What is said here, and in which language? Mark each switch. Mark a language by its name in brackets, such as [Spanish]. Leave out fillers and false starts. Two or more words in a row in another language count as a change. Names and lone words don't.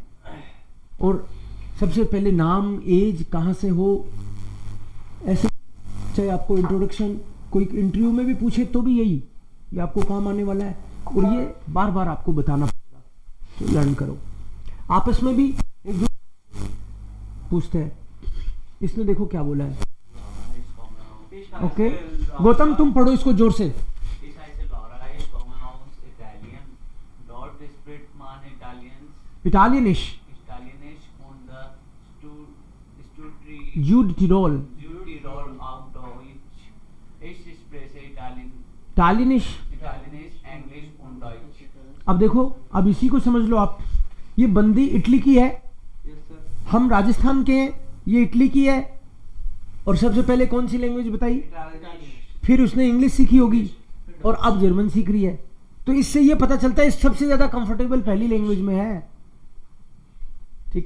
[Hindi] और सबसे पहले नाम, एज, कहाँ से हो, ऐसे चाहे आपको इंट्रोडक्शन कोई इंटरव्यू में भी पूछे तो भी यही, ये आपको काम आने वाला है और ये बार बार आपको बताना पड़ेगा, तो लर्न करो। आपस में भी एक दूसरे पूछते हैं। इसने देखो क्या बोला है। ओके गौतम, तुम पढ़ो इसको जोर से। [German] Italienisch, und Südtirol, auf Deutsch. Ich spreche Italienisch। Englisch und Deutsch। [Hindi] अब देखो, अब इसी को समझ लो आप। ये बंदी इटली की है, हम राजस्थान के हैं, ये इटली की है। और सबसे पहले कौन सी लैंग्वेज बताई? फिर उसने इंग्लिश सीखी होगी और अब जर्मन सीख रही है। तो इससे ये पता चलता है सबसे ज्यादा कंफर्टेबल पहली लैंग्वेज में है, ठीक है।